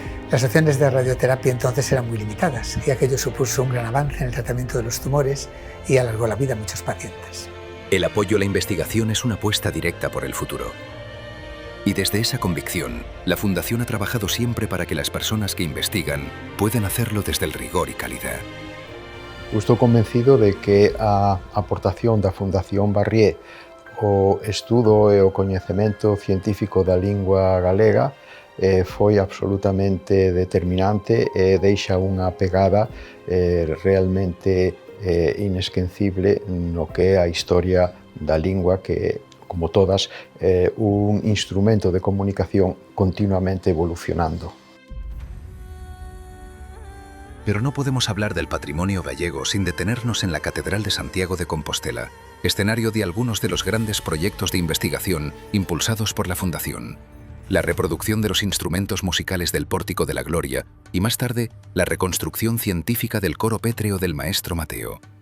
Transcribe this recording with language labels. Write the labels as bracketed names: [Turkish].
[Spanish] Las opciones de radioterapia entonces eran muy limitadas y aquello supuso un gran avance en el tratamiento de los tumores y alargó la vida a muchos pacientes. El apoyo a la investigación es una apuesta directa por el futuro. Y desde esa convicción, la Fundación ha trabajado siempre para que las personas que investigan puedan hacerlo desde el rigor y calidad. [Galician] Estou convencido de que a aportación da Fundación Barrié ao estudo e o coñecemento científico da lingua galega foi absolutamente determinante e deixa unha pegada realmente inesquecible no que é a historia da lingua, que, como todas, un instrumento de comunicación continuamente evolucionando. [Spanish] Pero no podemos hablar del patrimonio gallego sin detenernos en la Catedral de Santiago de Compostela, escenario de algunos de los grandes proyectos de investigación impulsados por la Fundación. La reproducción de los instrumentos musicales del Pórtico de la Gloria y, más tarde, la reconstrucción científica del coro pétreo del maestro Mateo.